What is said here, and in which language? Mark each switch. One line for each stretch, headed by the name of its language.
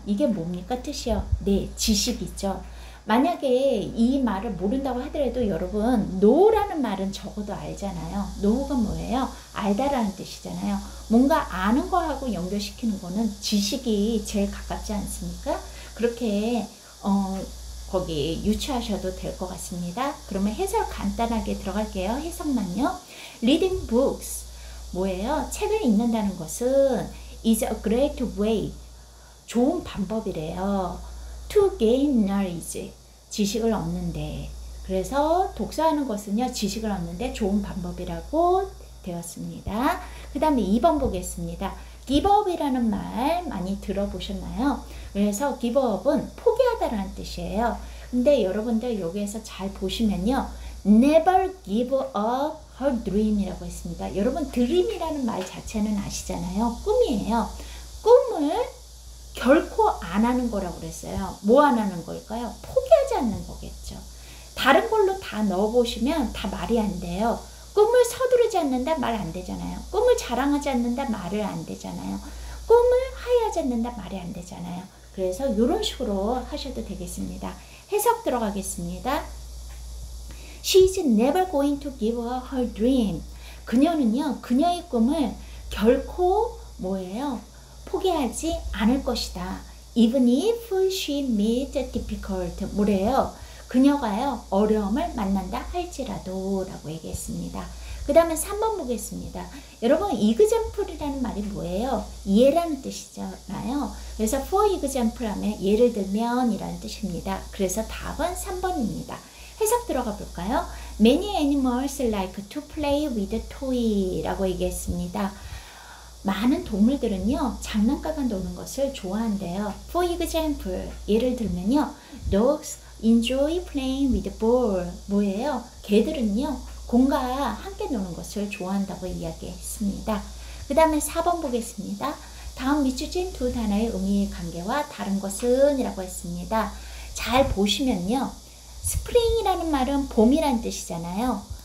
Korean: 이게 뭡니까 뜻이요? 네, 지식이죠. 만약에 이 말을 모른다고 하더라도 여러분 know라는 말은 적어도 알잖아요. know가 뭐예요? 알다라는 뜻이잖아요. 뭔가 아는 거하고 연결시키는 거는 지식이 제일 가깝지 않습니까? 그렇게 거기 유추하셔도 될 것 같습니다. 그러면 해설 간단하게 들어갈게요. 해석만요.
English: Reading books
Korean: 뭐예요? 책을 읽는다는 것은
English: is a great way
Korean: 좋은 방법이래요.
English: To gain knowledge
Korean: 지식을 얻는데 그래서 독서하는 것은요 지식을 얻는데 좋은 방법이라고 되었습니다. 그 다음에 2번 보겠습니다. give up이라는 말 많이 들어보셨나요? 그래서 give up은 포기하다라는 뜻이에요. 근데 여러분들 여기에서 잘 보시면요
English: never give up her dream
Korean: 이라고 했습니다. 여러분 dream이라는 말 자체는 아시잖아요. 꿈이에요. 꿈을 결코 안 하는 거라고 그랬어요. 뭐 안 하는 걸까요? 포기하지 않는 거겠죠. 다른 걸로 다 넣어보시면 다 말이 안 돼요. 꿈을 서두르지 않는다 말 안 되잖아요. 꿈을 자랑하지 않는다 말을 안 되잖아요. 꿈을 하야하지 않는다 말이 안 되잖아요. 그래서 이런 식으로 하셔도 되겠습니다. 해석 들어가겠습니다.
English: She's never going to give up her dream.
Korean: 그녀는요, 그녀의 꿈을 결코 뭐예요? 포기하지 않을 것이다.
English: Even if she meets difficult.
Korean: 뭐래요? 그녀가요, 어려움을 만난다 할지라도 라고 얘기했습니다. 그 다음에 3번 보겠습니다. 여러분, example이라는 말이 뭐예요? 예라는 뜻이잖아요. 그래서 for example 하면 예를 들면 이라는 뜻입니다. 그래서 답은 3번입니다. 해석 들어가 볼까요?
English: Many animals like to play with toy
Korean: 라고 얘기했습니다. 많은 동물들은요 장난감과 노는 것을 좋아한대요.
English: For example
Korean: 예를 들면요
English: dogs enjoy playing with ball
Korean: 뭐예요? 개들은요 공과 함께 노는 것을 좋아한다고 이야기했습니다. 그 다음에 4번 보겠습니다. 다음 밑줄 친 두 단어의 의미 관계와 다른 것은 이라고 했습니다. 잘 보시면요 스프링이라는 말은 봄이란 뜻이잖아요.